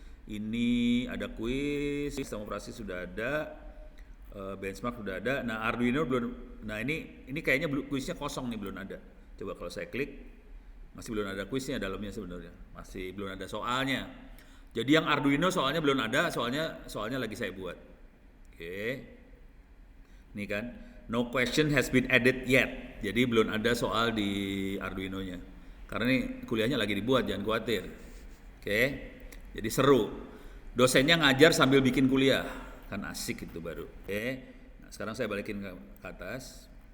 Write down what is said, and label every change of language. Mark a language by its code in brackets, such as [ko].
[id] Ini ada kuis, sistem operasi sudah ada, benchmark sudah ada. Nah, Arduino belum. Nah, ini kayaknya kuisnya kosong nih, belum ada. Coba kalau saya klik, masih belum ada kuisnya dalamnya sebenarnya. Masih belum ada soalnya. Jadi yang Arduino soalnya belum ada, soalnya lagi saya buat. Oke. Nih kan, [en] no question has been added yet. [id] Jadi belum ada soal di Arduino-nya. Karena ini kuliahnya lagi dibuat, jangan khawatir. Oke. Jadi seru. Dosennya ngajar sambil bikin kuliah. Kan asik itu baru. Oke. Nah, sekarang saya balikin ke atas.